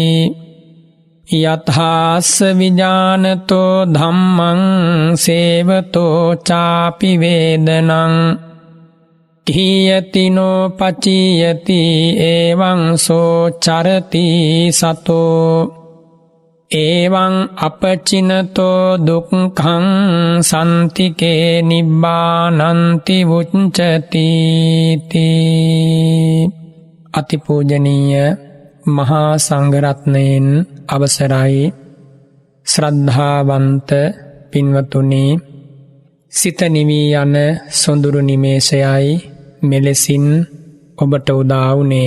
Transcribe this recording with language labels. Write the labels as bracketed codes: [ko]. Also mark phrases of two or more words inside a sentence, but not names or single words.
[pi] යථාස්ස විජානතෝ ධම්මං සේවතෝ චාපි වේදනං කීයතිනෝ පචීයති එවං සෝ චරති සතෝ එවං අපචිනතෝ දුක්ඛං සන්තිකේ නිබ්බානන්ති වුච්චති තී. [si] අතිපූජනීය මහා සංඝරත්නයෙන් අවසරයි ශ්‍රද්ධාවන්ත පින්වතුනි, සිත නිවී යන සොඳුරු නිමේෂයයි මෙලෙසින් ඔබට උදා වුණේ.